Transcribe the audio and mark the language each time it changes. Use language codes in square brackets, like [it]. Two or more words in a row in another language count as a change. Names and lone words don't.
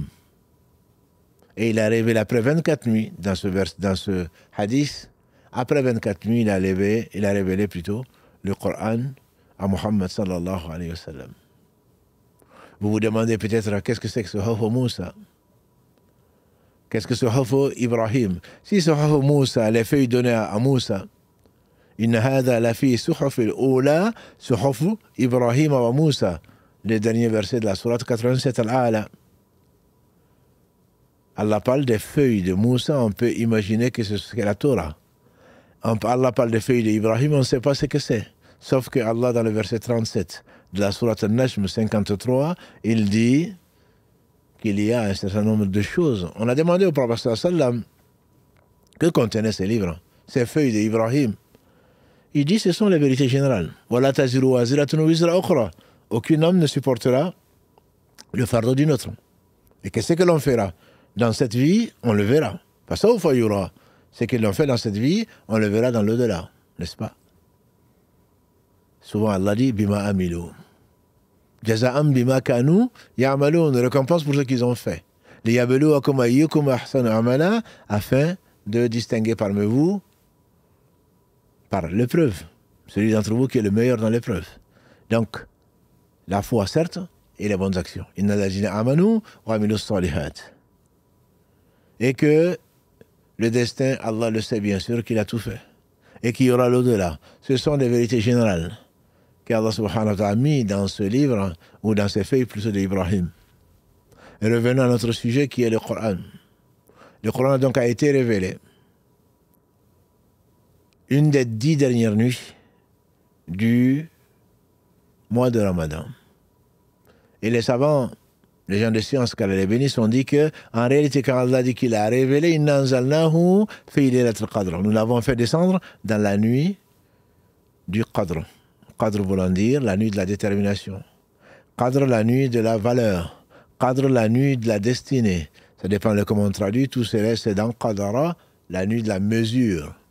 [fr] Et il a révélé après 24 nuits, dans ce hadith, après 24 nuits, il a révélé plutôt le Coran à Muhammad [ar] صلى الله عليه وسلم. [fr] Vous vous demandez peut-être qu'est-ce que c'est que ce Suhuf Moussa? Qu'est-ce que ce Suhuf Ibrahim? Si ce Suhuf Moussa, les feuilles données à Moussa, [ar] إن هذا لفي الصحف الأولى صحف إبراهيم وموسى, [fr] les derniers versets de la sourate 87 al-A'la. Allah parle des feuilles de Moussa, on peut imaginer que c'est la Torah. Allah parle des feuilles d'Ibrahim, on ne sait pas ce que c'est. Sauf que Allah, dans le verset 37 de la sourate An-Najm 53, il dit qu'il y a un certain nombre de choses. On a demandé au prophète sallam que contenaient ces livres, ces feuilles d'Ibrahim. Il dit ce sont les vérités générales. [ar] ولا تزر وازرة وزر أخرى. [fr] Aucun homme ne supportera le fardeau d'une autre. Et qu'est-ce que l'on fera dans cette vie, on le verra. Pas ça ou fayoura. Ce que l'on fait dans cette vie, on le verra dans l'au-delà, n'est-ce pas? Souvent Allah dit [ar] بما عملوا. جزاء بما كانوا يعملون, [fr] récompense pour ce qu'ils ont fait. [ar] ليبلوكم أيكم أحسن عملا, [fr] afin de distinguer parmi vous par l'épreuve, celui d'entre vous qui est le meilleur dans l'épreuve. Donc, la foi certes et les bonnes actions. [ar] إن الذين آمنوا وعملوا الصالحات. [fr] Et que le destin, Allah le sait bien sûr qu'il a tout fait. Et qu'il y aura l'au-delà. Ce sont des vérités générales qu'Allah [ar] سبحانه وتعالى [fr] a mis dans ce livre, ou dans ces feuilles plutôt d'Ibrahim. Et revenons à notre sujet qui est le Coran. Le Coran donc a été révélé une des 10 dernières nuits du mois de Ramadan. Et les savants, les gens de science, qu'Allah les bénisse, ont dit que, en réalité, quand Allah dit qu'il a révélé, [ar] إنا أنزلناه في ليلة القدر. [fr] Nous l'avons fait descendre dans la nuit du Qadr. Qadr voulant dire la nuit de la détermination. Qadr, la nuit de la valeur. Qadr, la nuit de la destinée. Ça dépend de comment on traduit. Tout cela, c'est dans Qadara, la nuit de la mesure.